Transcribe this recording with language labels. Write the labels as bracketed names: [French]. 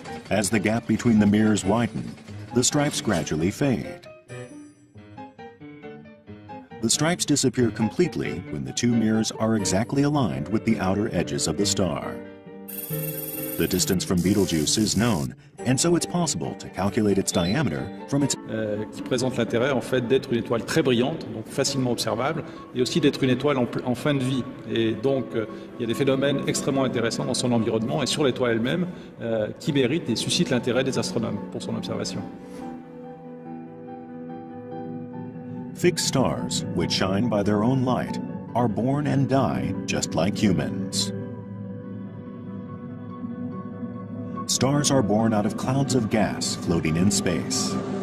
[English] As the gap between the mirrors widen, the stripes gradually fade. The stripes disappear completely when the two mirrors are exactly aligned with the outer edges of the star. The distance from Betelgeuse is known, and so it's possible to calculate its diameter from its... [French] qui présente l'intérêt en fait d'être une étoile très brillante, donc facilement observable, et aussi d'être une étoile en fin de vie. Et donc il y a des phénomènes extrêmement intéressants dans son environnement et sur l'étoile elle-même qui méritent et suscitent l'intérêt des astronomes pour son observation. [English] Fixed stars, which shine by their own light, are born and die just like humans. Stars are born out of clouds of gas floating in space.